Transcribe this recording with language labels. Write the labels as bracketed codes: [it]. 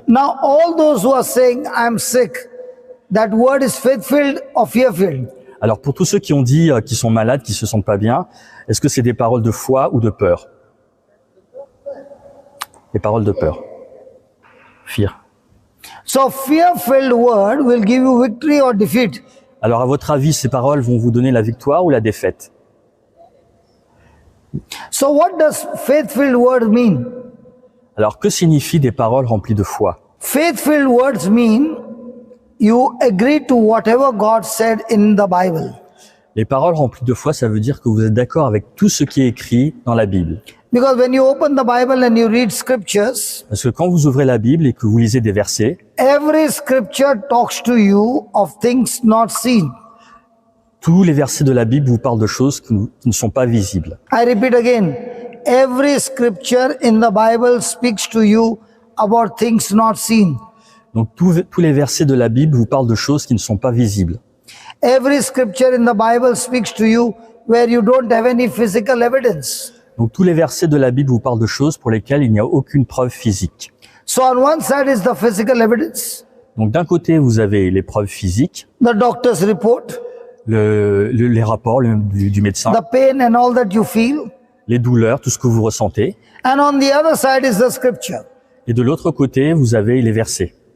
[en] Now, all those who are saying I'm sick, that word is faith-filled or fear-filled? [fr] Alors pour tous ceux qui ont dit qu'ils sont malades, qui se sentent pas bien, est-ce que c'est des paroles de foi ou de peur? Des paroles de peur. Fear. [en] So, fear-filled word will give you victory or defeat. [fr] Alors à votre avis, ces paroles vont vous donner la victoire ou la défaite? [en] So, what does faith-filled word mean? [fr] Alors que signifient des paroles remplies de foi? [en] Faith-filled words mean you agree to whatever God said in the Bible. [fr] Les paroles remplies de foi, ça veut dire que vous êtes d'accord avec tout ce qui est écrit dans la Bible. [en] Because when you open the Bible and you read scriptures, [fr] Parce que quand vous ouvrez la Bible et que vous lisez des versets, [en] every scripture talks to you of things not seen. [fr] tous les versets de la Bible vous parlent de choses qui ne sont pas visibles. [en] I repeat again, every scripture in the Bible speaks to you about things not seen. [fr] Donc tous les versets de la Bible vous parlent de choses qui ne sont pas visibles. [en] Every scripture in the Bible speaks to you where you don't have any physical evidence. [fr] Donc tous les versets de la Bible vous parlent de choses pour lesquelles il n'y a aucune preuve physique. [en] So on one side is the physical evidence, [fr] Donc d'un côté, vous avez les preuves physiques, [en] the doctor's report, [fr] les rapports du médecin, [en] the pain and all that you feel. [fr] les douleurs, tout ce que vous ressentez. [en] And on the other side is the scripture. [fr] Et de l'autre côté, vous avez les versets.